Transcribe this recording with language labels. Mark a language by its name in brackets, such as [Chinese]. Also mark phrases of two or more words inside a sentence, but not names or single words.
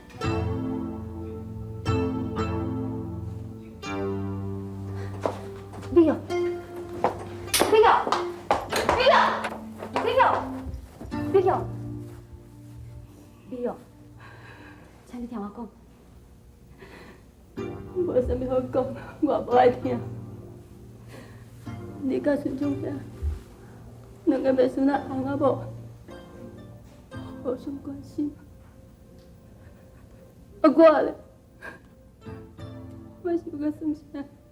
[Min Nan Chinese] 李勇，李勇，李勇，李勇，李勇，李勇，请你听我讲。无啥物好讲，我无爱听。你甲孙中兄两个袂输那翁仔某，互相关心。啊，我咧，我是要甲算啥？